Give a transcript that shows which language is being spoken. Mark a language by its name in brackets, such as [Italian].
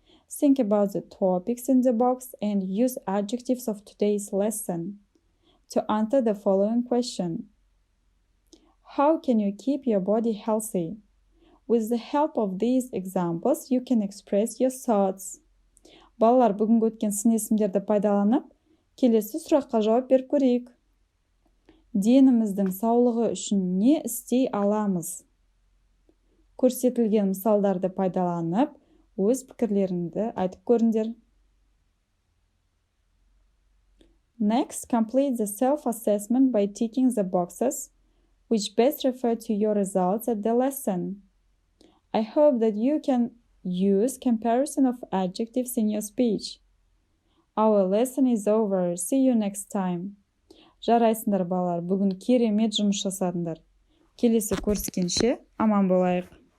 [English] Think about the topics in the box and use adjectives of today's lesson to answer the following question. How can you keep your body healthy? With the help of these examples, you can express your thoughts. [Kazakh] Балалар, бүгінгі өткен сын есімдерді пайдаланып, келесі сұраққа жауап беріп көрейік. Деніміздің саулығы үшін не істей аламыз? Көрсетілген мысалдарды пайдаланып, өз пікірлеріңді айтып көріңдер. [English] Next, complete the self-assessment by ticking the boxes which best refer to your results at the lesson. I hope that you can use comparison of adjectives in your speech. Our lesson is over. See you next time. [Kazakh] Жарайсыңдар балалар, бүгін керемет жұмыс жасадыңдар. Келесі көріскенше аман болайық.